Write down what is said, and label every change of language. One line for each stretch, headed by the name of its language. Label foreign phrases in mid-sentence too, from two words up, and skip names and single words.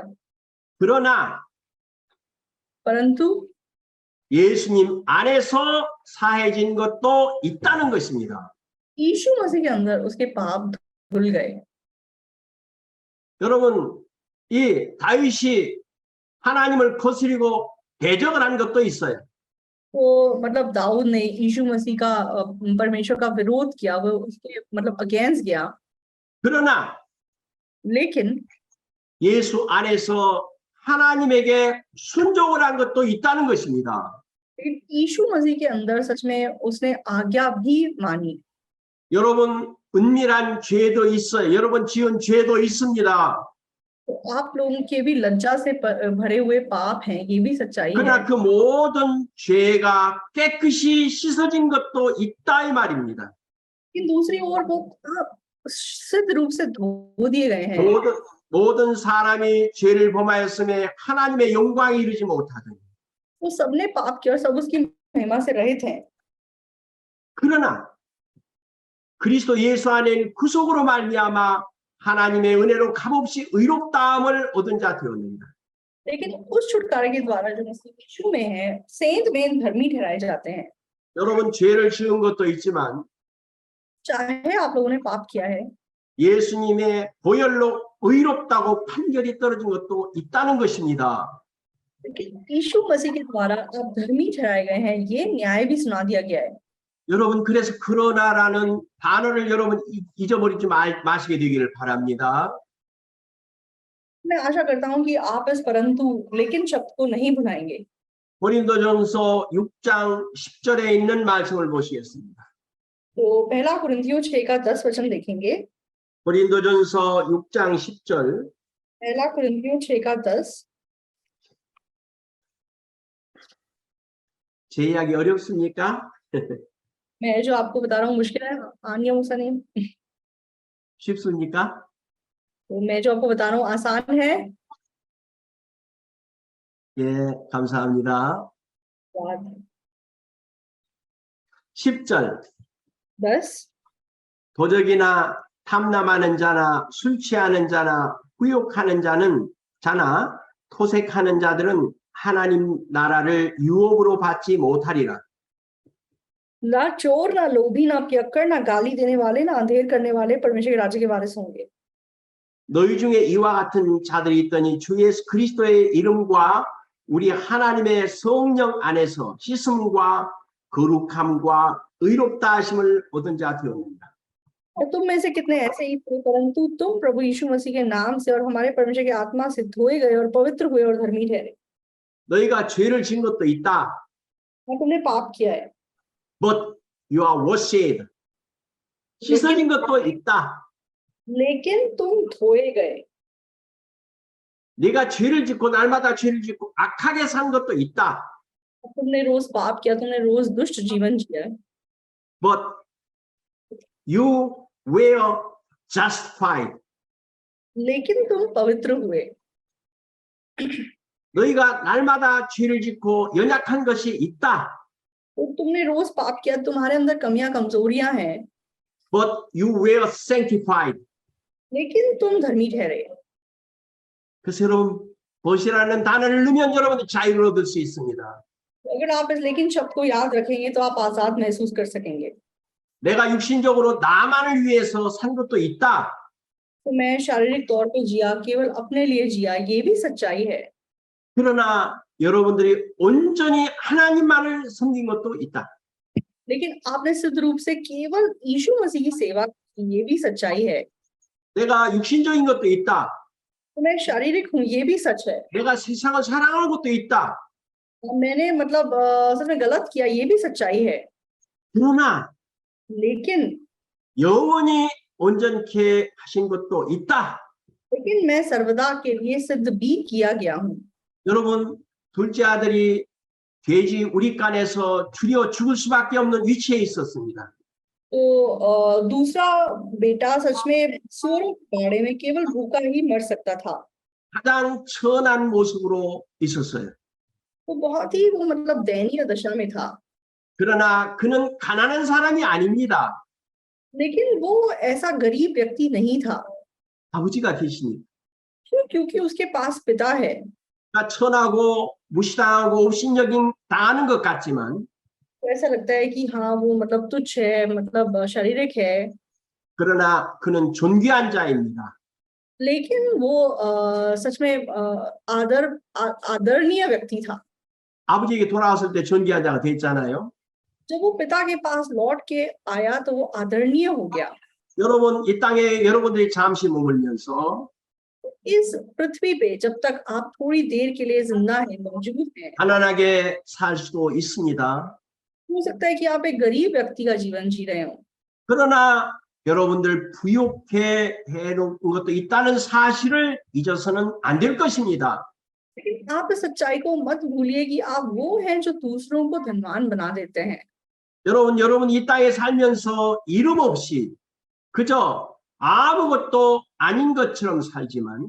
Korean: 그러나
Hindi: परंतु
Korean: 예수님 안에서 사해진 것도 있다는 것입니다.
Hindi: यीशु मसीह के अंदर उसके पाप धुल गए।
Korean: 여러분, 이 다윗이 하나님을 거스리고 대적을 한 것도 있어요.
Hindi: तो मतलब दाऊद ने यीशु मसीह का परमेश्वर का विरोध किया, वो उसके मतलब अगेंस्ट गया।
Korean: 그러나
Hindi: लेकिन
Korean: 예수 안에서 하나님에게 순종을 한 것도 있다는 것입니다.
Hindi: यीशु मसीह के अंदर सच में उसने आज्ञा भी मानी।
Korean: 여러분, 은밀한 죄도 있어요. 여러분 지은 죄도 있습니다.
Hindi: तो आप लोगों के भी लज्जा से भरे हुए पाप हैं, ये भी सच्चाई है।
Korean: 그러나 그 모든 죄가 깨끗이 씻어진 것도 있다 이 말입니다.
Hindi: लेकिन दूसरी ओर वो पाप सिद्ध रूप से धो दिए गए हैं।
Korean: 모든 사람이 죄를 범하였음에 하나님의 영광에 이르지 못하더니
Hindi: वो सबने पाप किया और सब उसकी महिमा से रहित हैं।
Korean: 그러나 그리스도 예수 안에 구속으로 말미암아 하나님의 은혜로 값없이 의롭다함을 얻은 자 되었느니라.
Hindi: लेकिन उस छुटकारे के द्वारा जो मसीह यीशु में है, सेंत में धर्मी ठहराए जाते हैं।
Korean: 여러분 죄를 지은 것도 있지만
Hindi: चाहे आप लोगों ने पाप किया है,
Korean: 예수님의 보혈로 의롭다고 판결이 떨어진 것도 있다는 것입니다.
Hindi: लेकिन यीशु मसीह के द्वारा आप धर्मी ठहराए गए हैं, ये न्याय भी सुना दिया गया है।
Korean: 여러분 그래서 그러나라는 단어를 여러분 잊어버리지 마시게 되기를 바랍니다.
Hindi: मैं आशा करता हूं कि आप इस परंतु लेकिन शब्द को नहीं भुलाएंगे।
Korean: 고린도전서 6장 10절에 있는 말씀을 보시겠습니다.
Hindi: तो पहला कुरिन्थियों 6 का 10 वचन देखेंगे।
Korean: 고린도전서 6장 10절
Hindi: पहला कुरिन्थियों 6:10।
Korean: 제 이야기 어렵습니까?
Hindi: मैं जो आपको बता रहा हूँ मुश्किल है, आनिया मूसा नहीं।
Korean: 쉽습니까?
Hindi: तो मैं जो आपको बता रहा हूँ आसान है।
Korean: 예, 감사합니다.
Hindi: बात
Korean: 10절.
Hindi: 10।
Korean: 도적이나 탐남하는 자나 술 취하는 자나 후욕하는 자나 토색하는 자들은 하나님 나라를 유업으로 받지 못하리라.
Hindi: ना चोर, ना लोभी, ना पियक्कड़, ना गाली देने वाले, ना अंधेर करने वाले परमेश्वर के राज्य के वारिस होंगे।
Korean: 너희 중에 이와 같은 자들이 있더니 주 예수 그리스도의 이름과 우리 하나님의 성령 안에서 씻음과 거룩함과 의롭다 하심을 얻은 자 되었느니라.
Hindi: और तुम में से कितने ऐसे ही थे, परंतु तुम प्रभु यीशु मसीह के नाम से और हमारे परमेश्वर की आत्मा से धोए गए और पवित्र हुए और धर्मी ठहरे।
Korean: 너희가 죄를 지은 것도 있다.
Hindi: और तुमने पाप किया है,
English: But you are washed.
Korean: 씻어진 것도 있다.
Hindi: लेकिन तुम धोए गए।
Korean: 네가 죄를 짓고 날마다 죄를 짓고 악하게 산 것도 있다.
Hindi: तुमने रोज पाप किया, तुमने रोज दुष्ट जीवन जिया,
English: But you were justified.
Hindi: लेकिन तुम पवित्र हुए।
Korean: 너희가 날마다 죄를 짓고 연약한 것이 있다.
Hindi: तो तुमने रोज पाप किया, तुम्हारे अंदर कमियां कमजोरियां हैं,
English: But you were sanctified.
Hindi: लेकिन तुम धर्मी ठहरे।
Korean: 그래서 여러분 벗이라는 단어를 넣으면 여러분이 자유를 얻을 수 있습니다.
Hindi: अगर आप इस लेकिन शब्द को याद रखेंगे तो आप आजाद महसूस कर सकेंगे।
Korean: 내가 육신적으로 나만을 위해서 산 것도 있다.
Hindi: तो मैं शारीरिक तौर पे जिया, केवल अपने लिए जिया, ये भी सच्चाई है।
Korean: 그러나 여러분들이 온전히 하나님만을 섬긴 것도 있다.
Hindi: लेकिन आपने सिद्ध रूप से केवल यीशु मसीह की सेवा की, ये भी सच्चाई है।
Korean: 내가 육신적인 것도 있다.
Hindi: तो मैं शारीरिक हूँ, ये भी सच है।
Korean: 내가 세상을 사랑하는 것도 있다.
Hindi: मैंने मतलब सच में गलत किया, ये भी सच्चाई है।
Korean: 그러나
Hindi: लेकिन
Korean: 영원히 온전케 하신 것도 있다.
Hindi: लेकिन मैं सर्वदा के लिए सिद्ध भी किया गया हूँ।
Korean: 여러분 둘째 아들이 돼지 우리간에서 줄여 죽을 수밖에 없는 위치에 있었습니다.
Hindi: तो दूसरा बेटा सच में सूअरों के बाड़े में केवल भूखा ही मर सकता था।
Korean: 가장 천한 모습으로 있었어요.
Hindi: वो बहुत ही वो मतलब दयनीय दशा में था।
Korean: 그러나 그는 가난한 사람이 아닙니다.
Hindi: लेकिन वो ऐसा गरीब व्यक्ति नहीं था।
Korean: 아버지가 계시니까.
Hindi: क्यों? क्योंकि उसके पास पिता है।
Korean: 천하고 무시당하고 업신여김 당하는 것 같지만
Hindi: तो ऐसा लगता है कि हाँ वो मतलब तुच्छ है, मतलब शारीरिक है,
Korean: 그러나 그는 존귀한 자입니다.
Hindi: लेकिन वो सच में आदरणीय व्यक्ति था।
Korean: 아버지에게 돌아왔을 때 존귀한 자가 됐잖아요.
Hindi: जब वो पिता के पास लौट के आया तो वो आदरणीय हो गया।
Korean: 여러분 이 땅에 여러분들이 잠시 머물면서
Hindi: इस पृथ्वी पे जब तक आप थोड़ी देर के लिए जिंदा है, मौजूद है,
Korean: 가난하게 살 수도 있습니다.
Hindi: हो सकता है कि आप एक गरीब व्यक्ति का जीवन जी रहे हो,
Korean: 그러나 여러분들 부욕해 해놓은 것도 있다는 사실을 잊어서는 안 될 것입니다.
Hindi: लेकिन आप इस सच्चाई को मत भूलिए कि आप वो हैं जो दूसरों को धनवान बना देते हैं।
Korean: 여러분 이 땅에 살면서 이름 없이 그저 아무것도 아닌 것처럼 살지만